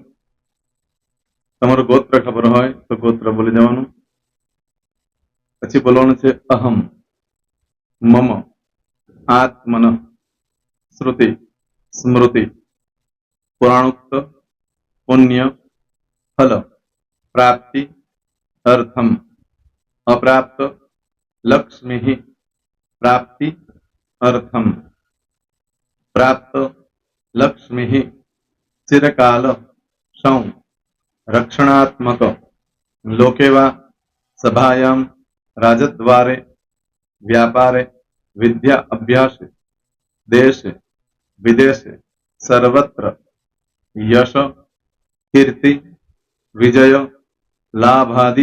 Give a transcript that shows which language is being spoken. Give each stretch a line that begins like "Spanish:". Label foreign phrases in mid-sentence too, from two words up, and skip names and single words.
Gujarati: તમારું ગોત્ર ખબર હોય તો ગોત્ર બોલી દેવાનું. પછી બોલવાનું છે
Sanskrit: अहम, मम, आत्मन, श्रुति, स्मृति, पुराणोक्त, पुण्य, फल, प्राप्ति अर्थम अप्राप्त लक्ष्मी प्राप्ति अर्थम प्राप्त लक्ष्मी चिरकाल सं रक्षणात्मक लोके वा सभायां राजद्वारे व्यापारे विद्या अभ्यास देश विदेश सर्वत्र यश कीर्ति विजय लाभादि